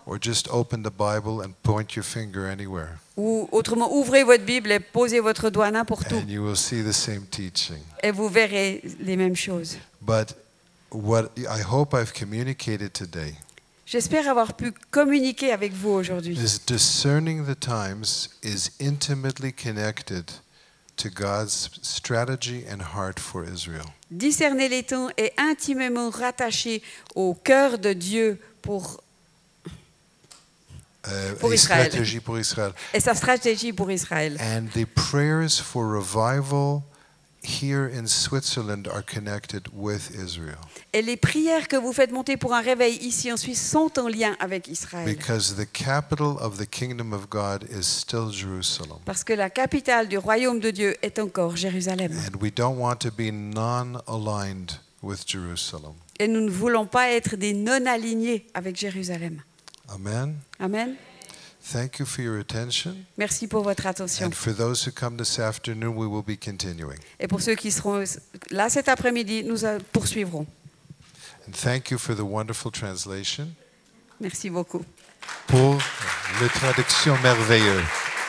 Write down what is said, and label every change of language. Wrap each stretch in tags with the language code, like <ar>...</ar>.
<en>or just open the Bible and point your finger anywhere.</en> <fr>Ou autrement, ouvrez votre Bible et posez votre doigt n'importe où.</fr> <en>And you will see the same teaching.</en> <fr>Et vous verrez les mêmes choses.</fr> <en>But what I hope I've communicated today</en> <fr>J'espère avoir pu communiquer avec vous aujourd'hui.</fr> <en>is discerning the times is intimately connected to God's strategy and heart for Israel.</en> <fr>Discerner les temps est intimement rattaché au cœur de Dieu pour Pour et Israël. stratégie pour Israël. Et sa stratégie pour Israël.</fr> <en>And the prayers for revival here in Switzerland are connected with Israel.</en> <fr>Et les prières que vous faites monter pour un réveil ici en Suisse sont en lien avec Israël.</fr> <en>Because the capital of the kingdom of God is still Jerusalem.</en> <fr>Parce que la capitale du royaume de Dieu est encore Jérusalem.</fr> <en>And we don't want to be non-aligned with Jerusalem.</en> <fr>Et nous ne voulons pas être des non-alignés avec Jérusalem.</fr> <en>Amen.</en> <fr>Amen.</fr> <en>Thank you for your attention.</en> <fr>Merci pour votre attention.</fr> <en>And for those who come this afternoon, we will be continuing.</en> <fr>Et pour ceux qui seront là cet après-midi, nous poursuivrons.</fr> <en>And thank you for the wonderful translation.</en> <fr>Merci beaucoup. Pour les traductions merveilleuses.</fr>